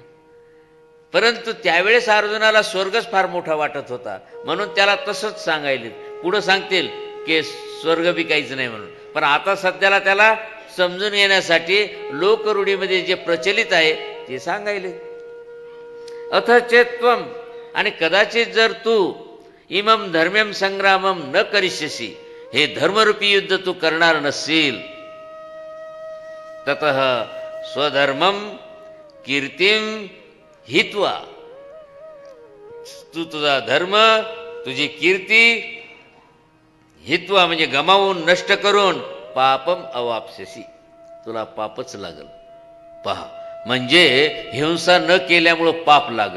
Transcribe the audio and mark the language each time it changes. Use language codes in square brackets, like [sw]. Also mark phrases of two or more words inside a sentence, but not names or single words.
[mr] परंतु त्यावेळेस अर्जुनाला स्वर्गच फार मोठा वाटत होता, म्हणून त्याला तसंच सांगायले. पुढं सांगतील की स्वर्ग बी काहीच नाही म्हणून. पण आता सध्याला त्याला समजून येण्यासाठी लोकरूढीमध्ये जे प्रचलित आहे ते सांगायले. [sa] अथ चेत्त्वम, [mr] आणि कदाचित जर तू [sa] इमम धर्म्यम संग्रामम न करिष्यसि, [mr] हे धर्मरूपी युद्ध तू करणार नसशील, [sa] ततः स्वधर्मम कीर्तिम हित्वा, [mr] तू तुझा धर्म तुझी कीर्ती हित्वा म्हणजे गमावून नष्ट करून [sa] पापम अवाप्स्यसि, [mr] तुला पापच लागल. पहा, म्हणजे हिंसा न केल्यामुळं पाप लागल.